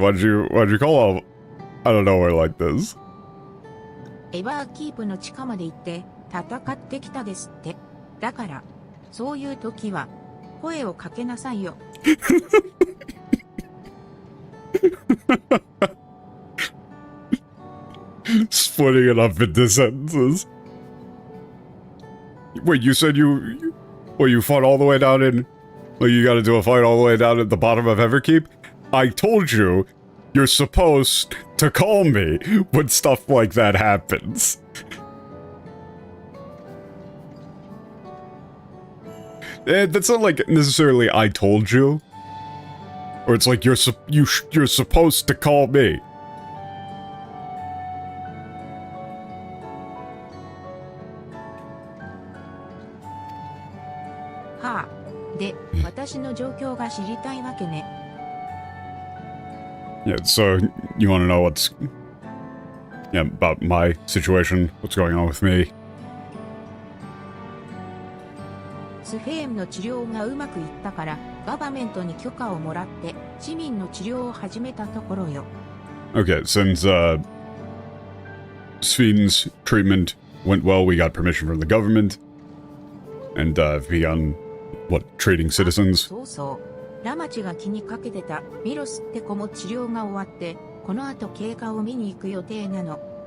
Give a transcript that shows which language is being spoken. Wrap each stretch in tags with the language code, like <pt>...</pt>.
<en>Why'd you call out out of nowhere like this?</en> <ja>エバーキープの地下まで行って戦ってきたですって。だからそういう時は声をかけなさいよ。</ja> <en>Splitting it up into sentences. Wait, you said you fought all the way down in... Like, you gotta do a fight all the way down at the bottom of Everkeep? I told you, you're supposed to call me when stuff like that happens. That's not like necessarily I told you. Or it's like you're supposed to call me. Ha.</en> <ja>で、私の状況が知りたいわけね。</ja> <en>Yeah, so you want to know what's... Yeah, about my situation, what's going on with me.</en> <ja>スフェーンの治療がうまくいったからガバメントに許可をもらって市民の治療を始めたところよ。</ja> <en>Okay, since Sweden's treatment went well, we got permission from the government. And begun, what, treating citizens?</en> <ja>そうそう。ラマチが気にかけてたミロスって子も治療が終わってこの後経過を見に行く予定なの。</ja>